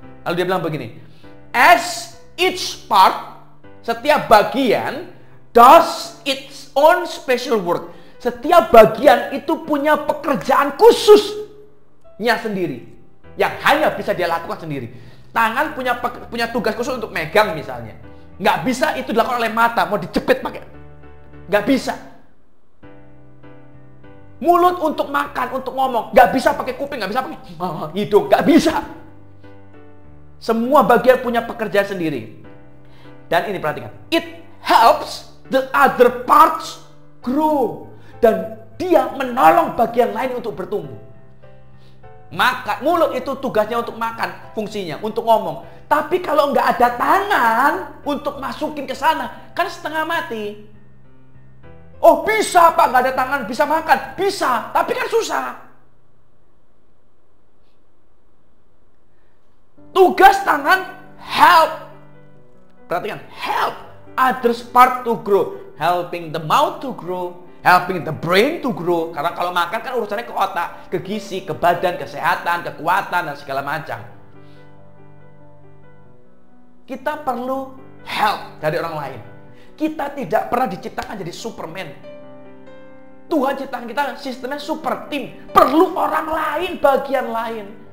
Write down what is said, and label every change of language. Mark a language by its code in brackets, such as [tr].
[id] Lalu dia bilang begini, [en] as each part, [id] setiap bagian [en] does its own special work. [id] Setiap bagian itu punya pekerjaan khususnya sendiri yang hanya bisa dia lakukan sendiri. Tangan punya tugas khusus untuk megang misalnya. Nggak bisa itu dilakukan oleh mata, mau dijepit pakai. Nggak bisa. Mulut untuk makan, untuk ngomong. Nggak bisa pakai kuping, nggak bisa pakai hidung. Nggak bisa. Semua bagian punya pekerjaan sendiri. Dan ini perhatikan. [en] It helps the other parts grow. [id] Dan dia menolong bagian lain untuk bertumbuh. Makan, mulut itu tugasnya untuk makan, fungsinya untuk ngomong. Tapi kalau nggak ada tangan untuk masukin ke sana, kan setengah mati. Oh bisa Pak, nggak ada tangan bisa makan, bisa, tapi kan susah. Tugas tangan [en] help, [id] perhatikan, [en] help others part to grow, helping the mouth to grow, helping the brain to grow. [id] Karena kalau makan kan urusannya ke otak, ke gizi, ke badan, kesehatan, kekuatan, dan segala macam. Kita perlu help dari orang lain. Kita tidak pernah diciptakan jadi Superman. Tuhan ciptakan kita sistemnya super team. Perlu orang lain, bagian lain.